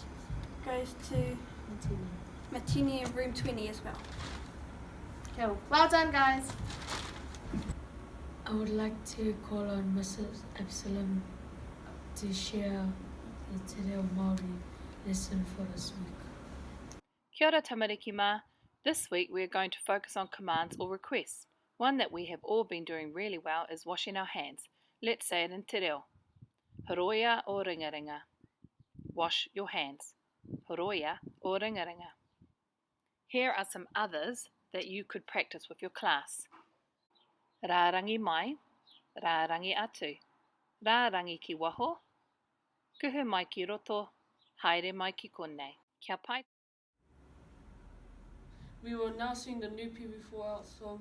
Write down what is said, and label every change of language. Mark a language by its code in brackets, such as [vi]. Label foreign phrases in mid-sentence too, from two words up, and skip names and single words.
[en] Goes to Matini in room 20 as well. Cool. Well done, guys. I would like to call on Mrs. Absalom to share the Te Reo Māori lesson for this week. [mi] Kia ora tamariki mā. [en] This week we are going to focus on commands or requests. One that we have all been doing really well is washing our hands. Let's say it in te reo. [mi] Horoia o ringaringa. [en] Wash your hands. [mi] Horoia o ringaringa. [en] Here are some others that you could practice with your class. [mi] Rārangi mai, rārangi atu, rārangi ki waho, kuhu mai ki roto, haere mai ki konei. Kia pai. [en] We will now sing the new PB4L song.